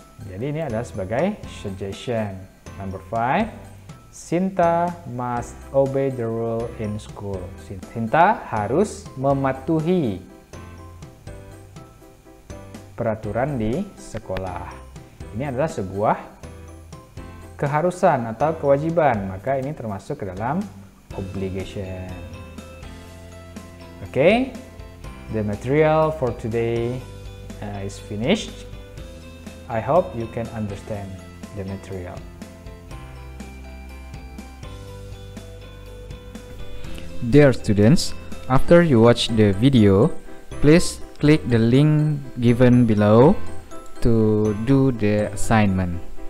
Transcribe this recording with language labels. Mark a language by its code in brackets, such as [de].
[id] Jadi ini adalah sebagai suggestion. [en] Number 5, Sinta must obey the rule in school. [id] Sinta harus mematuhi peraturan di sekolah. Ini adalah sebuah keharusan atau kewajiban, maka ini termasuk ke dalam obligation. [en] Okay, the material for today is finished. I hope you can understand the material. Dear students, after you watch the video, please click the link given below to do the assignment.